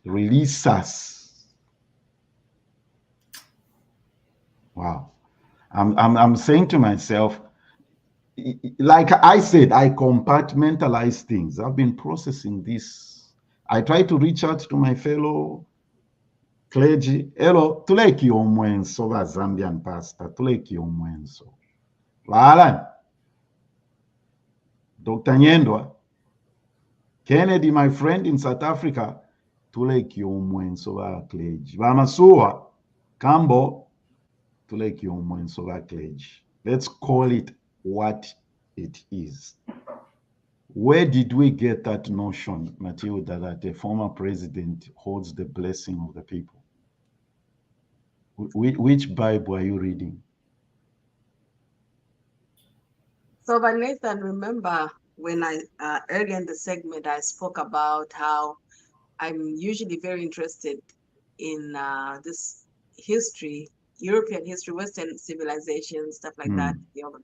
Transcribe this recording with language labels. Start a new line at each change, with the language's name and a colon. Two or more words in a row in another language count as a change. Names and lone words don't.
English: Release us. Wow. I'm saying to myself, like I said, I compartmentalize things. I've been processing this. I try to reach out to my fellow clergy. Hello,
Bemba: tuleki omwenso ba
English: Zambian pastor,
Bemba: tuleki omwenso.
English: Wala. Dr. Nyendwa, Kennedy, my friend in South Africa,
Bemba: tuleki omwenso ba
English: clergy.
Bemba: Bamasuwa, Kambo, tuleki omwenso ba clergy.
English: Let's call it what it is. Where did we get that notion, Matilda, that a former president holds the blessing of the people? Which Bible are you reading? So, but Nathan, remember when I earlier in the segment I spoke about how I'm usually very interested in this history, European history, Western civilization, stuff like that, theology.